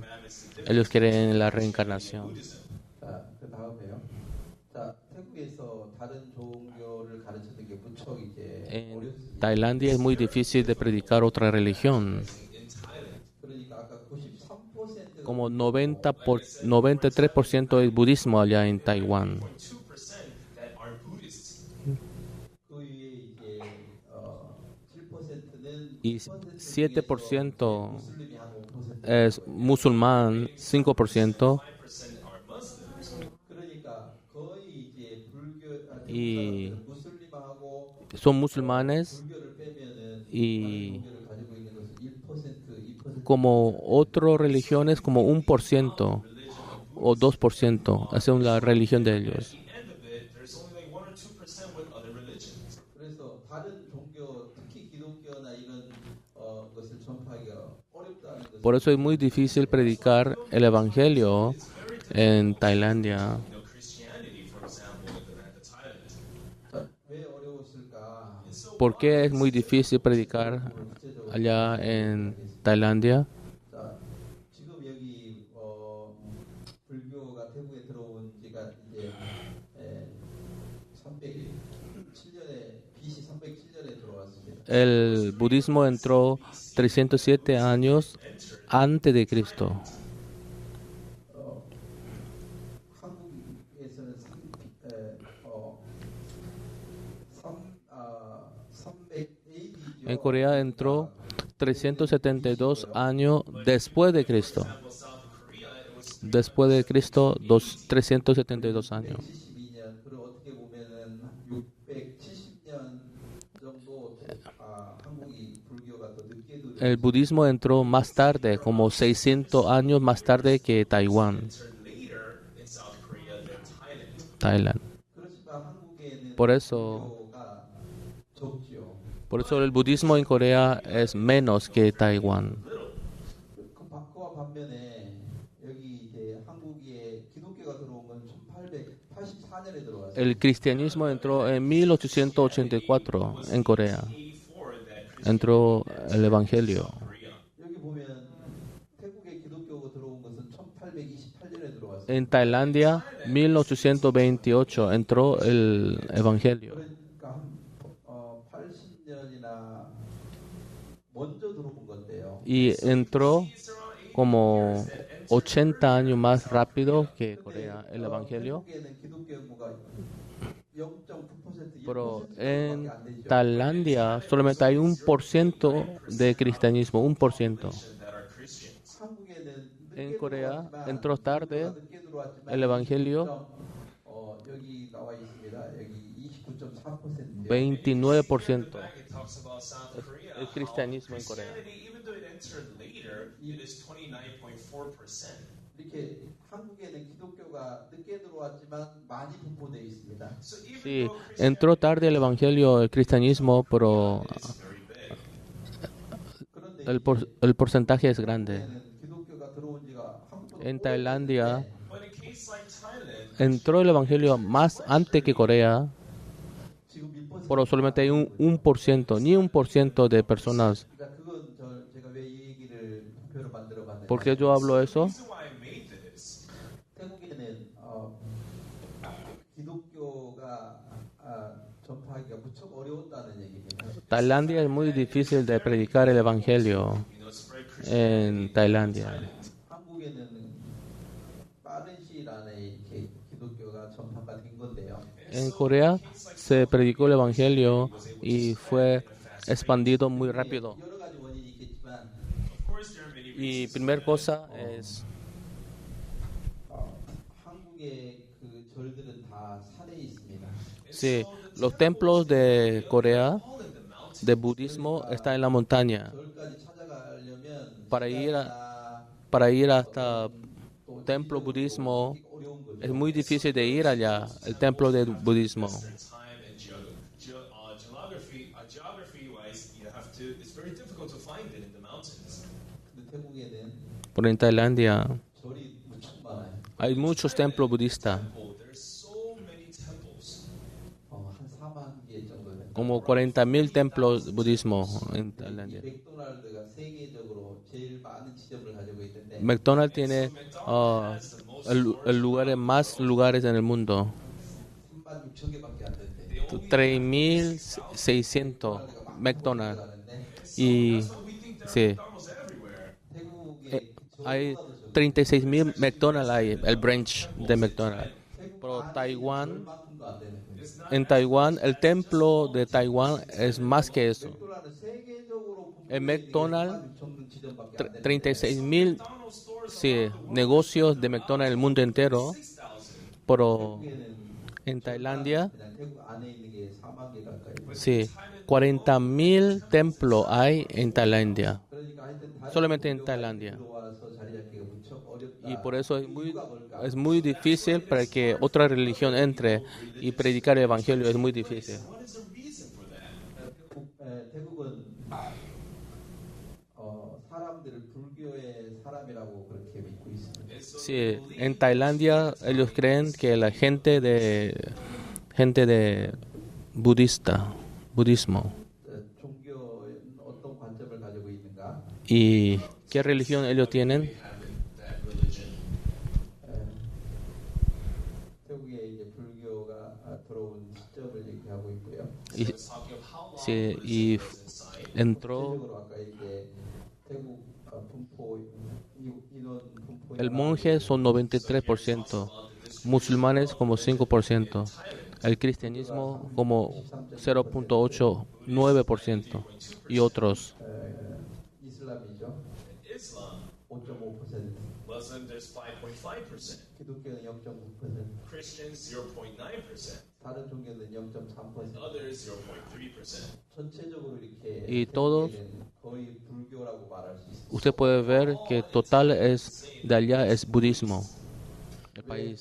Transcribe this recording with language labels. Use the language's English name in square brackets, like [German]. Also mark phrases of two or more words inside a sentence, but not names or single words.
[Spanish] Ellos creen en la reencarnación. [Korean] 자, 그 다음에요. 자, 태국에서 다른 종교를 가르치는 게 무척 이제 [Spanish] En [Korean] 어렵습니다. [Spanish] Tailandia es muy difícil de predicar otra religión. [Korean] 그러니까 아까 93% [Spanish] Como 93% es budismo allá en Taiwán. [English] 2% that are Buddhists. [Korean] 그 위에 이제 7%는 [Spanish] Y 7% [Korean] 무슬림이 한 5%. [Spanish] es musulmán, 5%. [English] 5% are Muslims. [Korean] 그러니까 거의 이제 불교 [Spanish] Y [Korean] 무슬림하고 [Spanish] son musulmanes [Korean] 불교를 빼면은 [Spanish] y [Korean] 종교를 가지고 [Spanish] como otras religiones, como 1% o 2%, es la religión de ellos. [English] end of it, there's only like 1 or 2% with other religions. [Korean] 그래서 다른 종교, 특히 기독교나 이런 것을 전파하기가 어렵다는 것을 [Spanish] Por eso es muy difícil predicar el evangelio en Tailandia. [English] Christianity, for example, at the Thailand. [Korean] 왜 어려웠을까? [Spanish] ¿Por qué es muy difícil predicar allá en Tailandia? [Korean] 자, 지금 여기 불교가 태국에 들어온 지가 이제 307년에 BC 307년에 들어왔습니다. [Spanish] El budismo entró 307 años antes de Cristo. [Korean] 한국에서는 300 AD죠. [Spanish] En Corea entró 372 años después de Cristo. Después de Cristo, 372 años. [Korean] 172년 그리고 어떻게 보면은 670년 정도 한국이 불교가 더 늦게 들어온 [Spanish] El budismo entró más tarde, como 600 años más tarde que Taiwán, [English] Later in South Korea than Thailand. Thailand. [Korean] 그렇지만 한국에는 [Spanish] Por eso, [Korean] 불교가 적죠. [Spanish] el budismo en Corea es menos que Taiwán. [Korean] 그와 반면에 여기 이제 한국에 기독교가 들어온 건 1884년에 들어왔어요. [Spanish] El cristianismo entró en 1884 en Corea. Entró el evangelio. [Korean] 여기 보면 태국에 기독교가 들어온 것은 1828년에 들어왔어요. [Spanish] En Tailandia, 1828 entró el evangelio. [Korean] 그러니까 한 80년이나 먼저 들어온 건데요. [Spanish] Y entró como 80 años más rápido que Corea el evangelio. [Korean] 태국에는 기독교 인구가 0.9%, [Spanish] Pero [Korean] 1%밖에 [Spanish] en [Korean] 안 되죠. [Spanish] Tailandia solamente hay 1% de cristianismo, 1%. [Korean] 한국에는 [Spanish] En [Korean] 늦게 [Spanish] Corea [Korean] 들어왔지만, [Spanish] entró tarde [Korean] 늦게 들어왔지만 [Spanish] el evangelio, [Korean] 여기 나와 있습니다. 여기 29.4%. [Spanish] 29% [English] It talks about South Korea. [Spanish] el cristianismo en Corea. [English] Christianity, even though it entered later, it is 29.4%. [Korean] 이렇게 한국에는 기독교가 늦게 들어왔지만 많이 분포되어 있습니다. [English] So even [Spanish] Sí, [English] though [Spanish] entró tarde el evangelio, el cristianismo, pero [English] it's very big. [Korean] 그런데 [Spanish] el porcentaje es grande. [Korean] 기독교가 들어온 지가 한국보다 [Spanish] En Tailandia [English] But in a case like Thailand, [Spanish] entró el evangelio más antes que Corea, [Korean] 지금 1%. [Spanish] pero solamente hay un 1%, ni 1% de personas. [Korean] 그러니까 그건 제가 왜 이 얘기를 표를 만들어 봤는데 [Spanish] ¿Por qué yo hablo eso? [English] the reason why I made this, [Korean] 태국에는 기독교가 전파하기가 무척 어려웠다는 얘기입니다. [Spanish] Tailandia es muy difícil de predicar el evangelio [English] spread [Spanish] en Tailandia. [Korean] 한국에는 빠른 시일 안에 이렇게 기독교가 전파가 된 건데요. [Spanish] En Corea se predicó el evangelio y fue expandido muy rápido. [Korean] 여러 가지 원인이 있겠지만 [English] of course, there are many [Spanish] Y [English] reasons. [Spanish] primera cosa es, [Korean] 한국의 그 절들은 다 산에 있습니다. [Spanish] sí, los templos de Corea [English] All in the mountains. [Spanish] de budismo están en la montaña. [Korean] 절까지 찾아가려면 [Spanish] Para ir hasta templo budismo [Korean] 어려운 거죠. [Spanish] es muy difícil de ir allá, el templo de budismo. [English] Time and geography-wise, you have to. It's very difficult to find it in the mountains. [Korean] 근데 태국에는 [Spanish] Pero en Tailandia [Korean] 절이 무척 많아요. [Spanish] hay muchos templos budistas, [English] Oh, there's so many temples. [Korean] 한 4만 개 정도 됩니다. [Spanish] como 40.000 templos budismo en Tailandia. [Korean] 맥도날드가 세계적으로 제일 많은 지점을 가지고 있는데 [Spanish] McDonald's tiene el lugar más lugares en el mundo, [Korean] 3만 6천 개밖에 안 된대. [Spanish] 3.600 McDonald's. Y sí, [Korean] 태국에 [Spanish] hay 36.000 McDonald's, hay el branch de McDonald's. Pero Taiwán, [Korean] 만큼도 안 되는 거예요. [Spanish] en Taiwán, el templo de Taiwán es más que eso. [Korean] 맥도날드 세계적으로 [Spanish] El McDonald's, [Korean] 6천 지점밖에 안 되는 [Spanish] 36.000 sí, negocios de McDonald's en el mundo entero, pero en Tailandia, [Korean] 그냥 태국 안에 있는 게 4만 개 가까이. [Spanish] sí, 40.000 templos hay en Tailandia. [Korean] 그러니까 하여튼 [Spanish] solamente en Tailandia. [Korean] 들어와서 자리 잡기가 무척 어렵다. [Spanish] Y por eso [Korean] 이유가 뭘까? [Spanish] es muy difícil para que otra religión entre y predicar el evangelio es muy difícil. [English] What is the reason for that? [Korean] 태국은 사람들을 불교의 사람이라고 그렇게 믿고 있습니다. [English] And so [Spanish] Sí, en Tailandia ellos creen que la gente de budismo. [Korean] 종교에 어떤 관점을 가지고 있는가? [Spanish] ¿Y qué religión ellos tienen? [English] that religion. [Korean] 태국에 이제 불교가 들어온 시점을 얘기하고 있고요. [Spanish] Y, [English] It's talking of how long [Spanish] sí, [English] religion [Spanish] y [English] was inside. [Spanish] entró [Korean] 전체적으로 아까 이게 태국 분포 인원 분포 [Spanish] el monje son 93%, musulmanes como 5%, el cristianismo como 0.89% y otros. [Korean] 이슬람이죠. [English] Islam, 5.5%, Muslim, there's 5.5%. [Korean] 기독교는 0.9%, [English] Christians, 0.9%. [Korean] 다른 종교는 0.3%. [English] Others, 0.3%. [Korean] 전체적으로 이렇게 [Spanish] Y todos, [Korean] 태국에는 거의 불교라고 말할 수 있습니다. [Spanish] usted puede ver que total es de allá es budismo, el país.